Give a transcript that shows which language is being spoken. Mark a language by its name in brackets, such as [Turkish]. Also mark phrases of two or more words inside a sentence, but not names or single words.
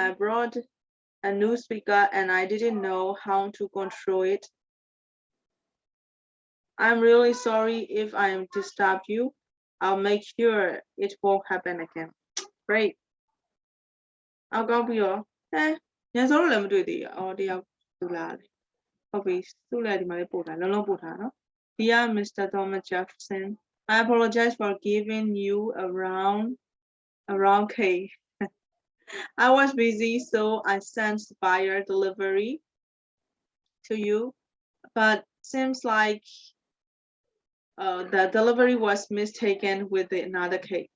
[English] I brought a new speaker and I didn't know how to control it. I'm really sorry if I disturbed you. I'll make sure it won't happen again. Great. I'll go be your [Burmese] ညစောလည်းမတွေ့သေးဘူးအော်တယောက်သူလာတယ်ဟုတ်ပြီသူ့လည်းဒီမှာလေးပို့ထားလုံးလုံးပို့ထားနော် [English] Dear Mr. Thomas Jefferson, I apologize for giving you a wrong cake. I was busy, so I sent buyer delivery to you, but seems like the delivery was mistaken with another cake.